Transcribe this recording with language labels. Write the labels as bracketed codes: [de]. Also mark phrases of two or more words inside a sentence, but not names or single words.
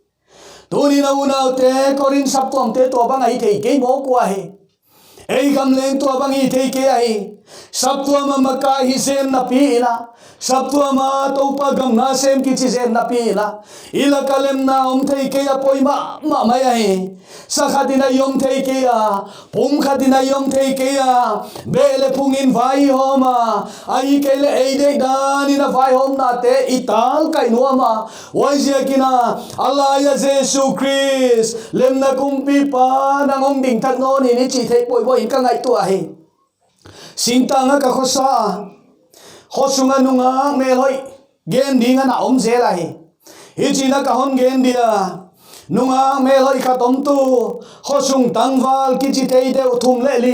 [tcz] tuni na una te korin sap tuam te to bang ai thei ke mo kwa he ei kam leng to bang i thei ke ai sap tuam ma ka hi sem na pi ina sap tuam ma to pa gam na sem ki chi sem na pi ina ila kalem na om thei ke ya poi ma ma ya he sakhatina yom thei ke ya pum khatina yom thei ke ya bele pungin vai homa ai ke le ei de dan ina vai hom na te ital kai no ma wai je kina Allah ya Jesu Christ lem na kumpi pa nang ong ding thak no ni chi thei poi bo in ka ngai tu a he singtanga ka khosa khosunga nunga me loi gen dinga na om zela he hichina ka hon gen dia nunga me loi kha tom tu khosung tangwal ki chi tei de thum le li